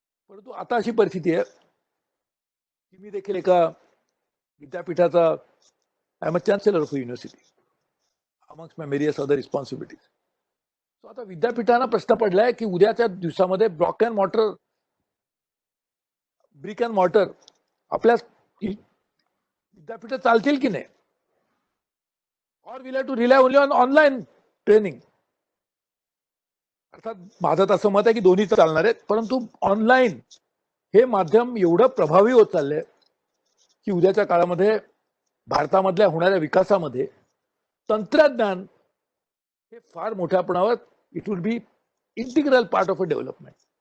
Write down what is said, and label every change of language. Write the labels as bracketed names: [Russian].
[Marathi] परंतु आता अशी परिस्थिती आहे की मी देखील एका विद्यापीठाचा, [English] I am a chancellor of university amongst my various other responsibilities. [Marathi] तो आता विद्यापीठांना प्रश्न पडलाय की उद्याच्या दिवसामध्ये ब्रिक अँड मॉर्टर आपल्या विद्यापीठ चालतील की नाही. [English] Or will have to rely only on online training. [Marathi] अर्थात माझं तसं मत आहे की दोन्ही चालणार आहेत, परंतु ऑनलाईन हे माध्यम एवढं प्रभावी होत चाललंय की उद्याच्या काळामध्ये भारतामधल्या होणाऱ्या विकासामध्ये तंत्रज्ञान हे फार मोठ्या प्रमाणावर [English] It would be integral part of a development.